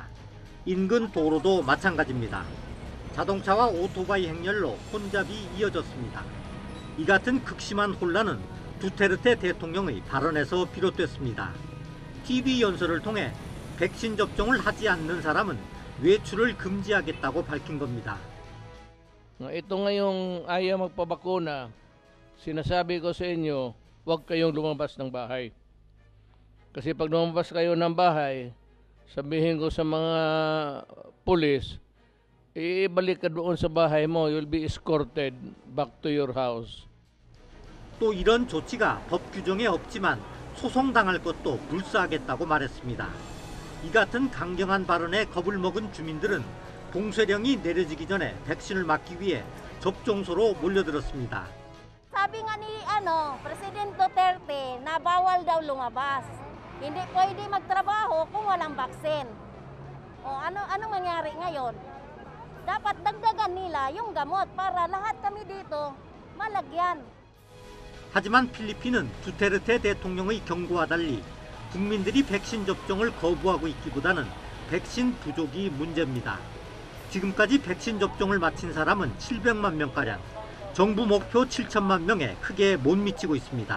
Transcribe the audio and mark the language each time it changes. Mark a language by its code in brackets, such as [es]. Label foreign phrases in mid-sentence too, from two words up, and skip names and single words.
[ko] 인근 도로도 마찬가지입니다. 자동차와 오토바이 행렬로 혼잡이 이어졌습니다. 이 같은 극심한 혼란은 두테르테 대통령의 발언에서 비롯됐습니다. TV 연설을 통해 백신 접종을 하지 않는 사람은 외출을 금지하겠다고 밝힌 겁니다. [tl] Ito ngayong ayaw magpabakuna, sinasabi ko sa inyo, huwag kayong lumabas ng bahay. Kasi pag lumabas kayo ng bahay, sabihin ko sa mga pulis, ibalik ka doon sa bahay mo, [en] you'll be escorted back to your house. [ko] 또 이런 조치가 법 규정에 없지만 소송당할 것도 불사하겠다고 말했습니다. 이 같은 강경한 발언에 겁을 먹은 주민들은 봉쇄령이 내려지기 전에 백신을 맞기 위해 접종소로 몰려들었습니다. [tl] Sabi nga ni President Duterte na bawal daw lumabas. Hindi pwede magtrabaho kung walang baksin. Anong mangyari ngayon? Dapat dagdagan nila yung gamot para lahat kami dito malagyan. [ko] 하지만 필리핀은 두테르테 대통령의 경고와 달리 국민들이 백신 접종을 거부하고 있기보다는 백신 부족이 문제입니다. 지금까지 백신 접종을 마친 사람은 700만 명가량, 정부 목표 7천만 명에 크게 못 미치고 있습니다.